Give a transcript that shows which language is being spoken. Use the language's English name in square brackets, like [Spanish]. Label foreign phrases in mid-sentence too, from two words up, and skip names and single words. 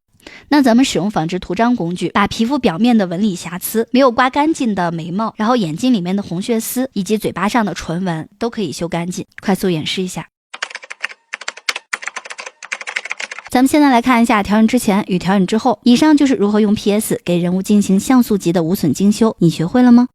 [Chinese] 那咱們使用仿製圖章工具，把皮膚表面的紋理瑕疵、沒有刮乾淨的眉毛，然後眼睛裡面的紅血絲以及嘴巴上的唇紋都可以修乾淨。快速演示一下。咱們現在來看一下調整之前與調整之後，以上就是如何用 PS 給人物进行像素级的无损精修，你學會了吗？